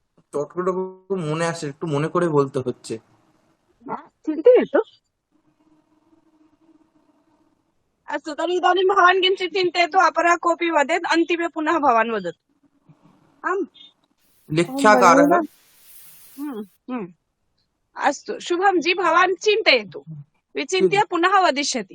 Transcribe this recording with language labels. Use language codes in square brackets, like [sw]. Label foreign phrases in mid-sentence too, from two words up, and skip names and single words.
[bn] চট করে মনে আসে, একটু মনে করে বলতে হচ্ছে। [sa] चिन्तयतु। अस्तु, तर्हि इदानीं भवान् किञ्चित् चिन्तयतु, अपरः कोऽपि वदेत्, अन्तिमे पुनः भवान् वदतु। आम्। लेख्याकारः। अस्तु, शुभं जी, भवान् चिन्तयतु, विचिन्त्य पुनः वदिष्यति।